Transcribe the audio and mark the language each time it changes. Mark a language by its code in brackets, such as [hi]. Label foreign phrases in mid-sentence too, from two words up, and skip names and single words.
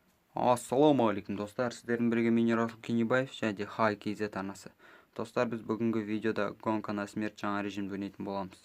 [kk] Ассалаумағалейкум достар, сіздердің бірге мен Ерасыл Кенебаев және Хай KZ арнасы. Достар, біз бүгінгі видеода [ru] гонка на смерть [kk] жаңа режимде ойнайтын боламыз.